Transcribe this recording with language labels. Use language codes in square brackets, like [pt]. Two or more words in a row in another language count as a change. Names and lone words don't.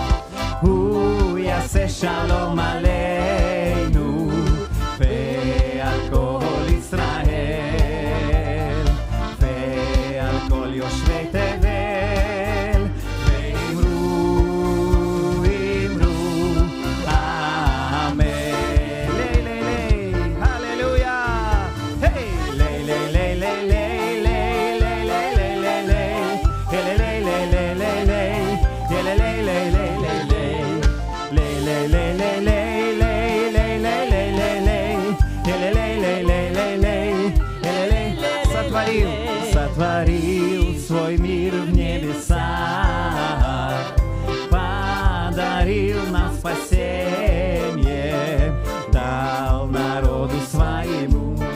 [he] הוא יעשה שלום עלינו ועל כל ישראל ועל כל יושבי תבל, ואמרו אמן. לי לי לי, הללויה. היי, לי לי לי לי לי לי לי לי לי [ru] Сотворил свой мир в небесах, подарил нам спасение, дал народу своему